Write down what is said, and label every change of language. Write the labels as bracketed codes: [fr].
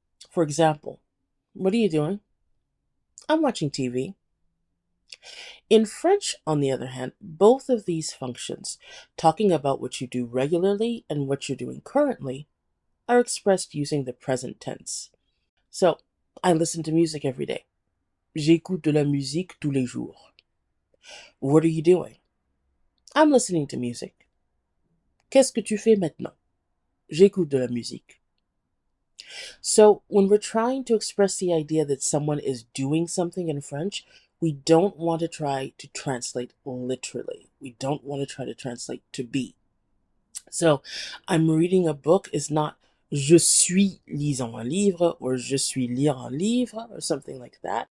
[en] For example, what are you doing? I'm watching TV. In French, on the other hand, both of these functions, talking about what you do regularly and what you're doing currently, are expressed using the present tense. So, I listen to music every day. [fr] J'écoute de la musique tous les jours. [en] What are you doing? I'm listening to music. [fr] Qu'est-ce que tu fais maintenant? J'écoute de la musique. [en] So, when we're trying to express the idea that someone is doing something in French, we don't want to try to translate literally. We don't want to try to translate to be. So, I'm reading a book is not [fr] je suis lisant un livre [en] or [fr] je suis lire un livre [en] or something like that.